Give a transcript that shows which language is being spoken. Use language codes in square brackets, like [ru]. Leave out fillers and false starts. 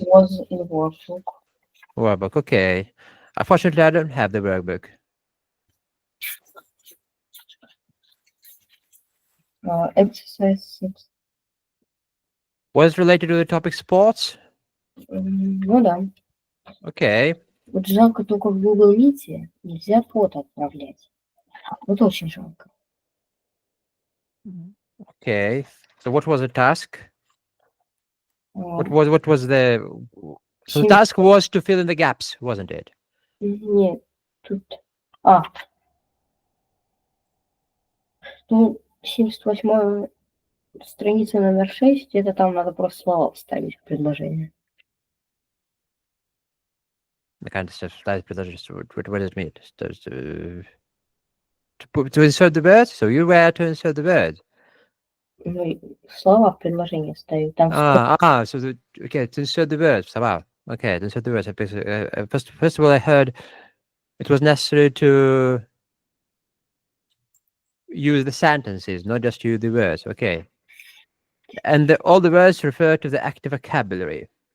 [en] was in workbook. Workbook. Okay. Unfortunately, I don't have the workbook. Exercise 6. Was it related to the topic sports? [ru] Ну да. [en] Okay. [ru] Вот жалко только в Google Meet нельзя фото отправлять. Вот очень жалко. [en] Okay. So what was the task? What А, was the so the 70 task was to fill in the gaps, wasn't it? [ru] Нет, тут... А, ну, 78 страница номер 6, это там надо просто слова вставить в предложение. [en] The kind of stuff that what does it mean? To insert the words? So you were to insert the words. [ru] Ну, и слова в предложение ставить. Там [en] So okay, to insert the words. Wow. Okay, then so the words. First of all, I heard it was necessary to use the sentences, not just use the words. Okay, and all the words refer to the active vocabulary.